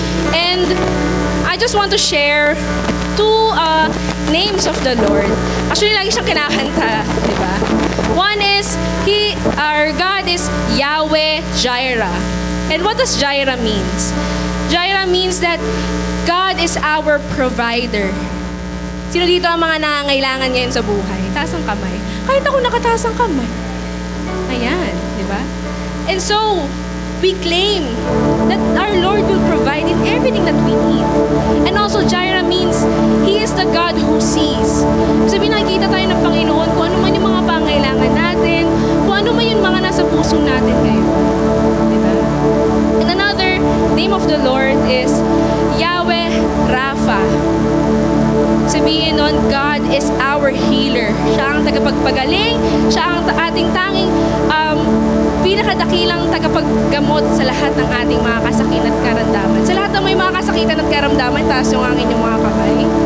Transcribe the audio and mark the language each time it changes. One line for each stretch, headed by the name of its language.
English: And I just want to share two names of the Lord. Actually,
Filipino: lagi siyang kinakanta, di ba?
English: One is, our God is Yahweh Jireh. And what does Jireh means? Jireh means that God is our provider.
Filipino: Sino dito ang mga nangangailangan ngayon sa buhay? Taas ang kamay. Kahit ako nakataas ang kamay. Ayan, di ba?
English: And so, we claim that our Lord will provide in everything that we need. And also, Jireh means He is the God who sees.
Filipino: Sabi nakikita tayo ng Panginoon kung ano man yung mga pangailangan natin, kung ano man yung mga nasa puso natin ngayon. Diba?
English: And another name of the Lord is Yahweh Rapha.
Filipino: Sabihin nun,
English: God is our healer.
Filipino: Siya ang tagapagpagaling, siya ang ating tanging pinakadakilang tagapaggamot sa lahat ng ating mga kasakit at karamdaman. Sa lahat ng may mga kasakitan at karamdaman, taas yung ang inyong mga kamay.